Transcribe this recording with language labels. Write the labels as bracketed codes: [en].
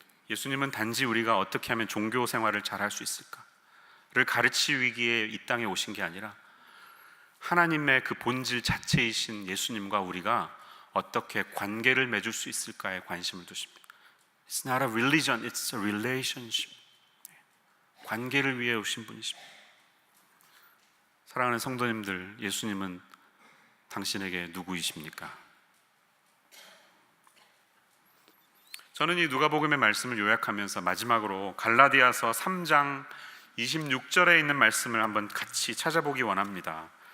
[ko] 예수님은 단지 우리가 어떻게 하면 종교 생활을 잘 할 수 있을까를 가르치기 위해 이 땅에 오신 게 아니라 하나님의 그 본질 자체이신 예수님과 우리가 어떻게 관계를 맺을 수 있을까에 관심을 두십니다. [en] It's not a religion, it's a relationship. [ko] 관계를 위해 오신 분이십니다. 사랑하는 성도님들, 예수님은 당신에게 누구이십니까? 저는 이 누가복음의 말씀을 요약하면서 마지막으로 갈라디아서 3장 26절에 있는 말씀을 한번 같이 찾아보기 원합니다.